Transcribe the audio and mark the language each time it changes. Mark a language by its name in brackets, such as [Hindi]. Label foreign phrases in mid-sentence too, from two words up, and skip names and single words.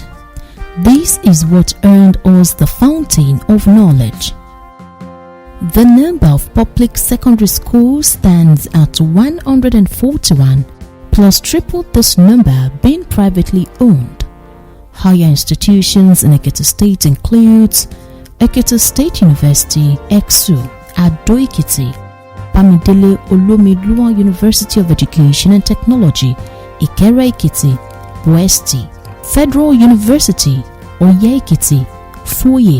[English] This is what earned us the fountain of knowledge. The number of public secondary schools stands at 141, plus triple this number being privately owned. Higher institutions in Ekiti State includes Ekiti State University, EXU, Ado Ekiti, Bamidele Olomilua University of Education and Technology, Ikere Ekiti, Westi, Federal University, Oye Ekiti, Foye.